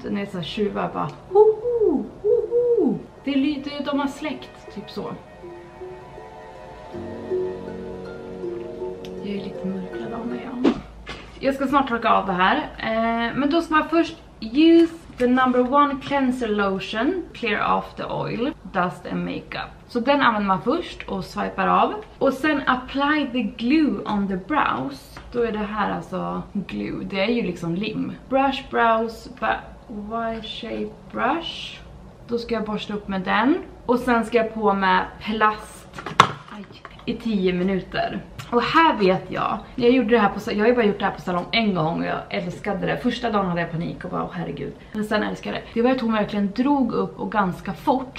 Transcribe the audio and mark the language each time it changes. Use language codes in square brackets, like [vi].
[sv] När det är så här tjuvar bara. Woho, woho. Det är de har släckt. Typ så. Jag är lite mörkad av mig. Ja. Jag ska snart torka av det här. Men då ska man först [en] use the number 1 cleanser lotion. Clear off the oil, dust and makeup. [sv] Så den använder man först och swipar av. Och sen [en] apply the glue on the brows. [sv] Då är det här alltså glue. Det är ju liksom lim. [en] Brush brows, Y-shape brush. [sv] Då ska jag borsta upp med den. Och sen ska jag på med plast i 10 minuter. Och här vet jag har ju bara gjort det här på salong en gång och jag älskade det. Första dagen hade jag panik och bara, herregud. Men sen älskade jag det. Det var att hon verkligen drog upp och ganska fort.